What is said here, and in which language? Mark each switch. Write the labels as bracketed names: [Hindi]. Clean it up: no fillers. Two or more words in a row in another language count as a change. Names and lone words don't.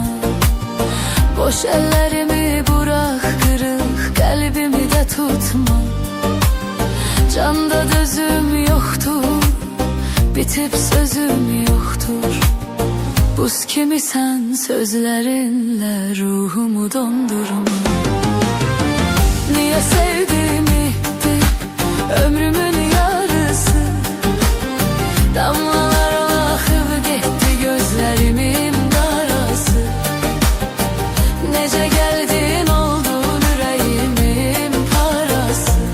[Azerbaijani] Boş əllərimi burax, qırıq qəlbimi də tutma. Canda dözüm yoxdur, bitib sözüm yoxdur. Buz kimi sən sözlərinlə ruhumu dondurma. [Turkish] Niye sevdiğimdi ömrümün yarısı, damlalarla akıp gitti gözlerimin karası. Nece geldin oldun yüreğimin parası.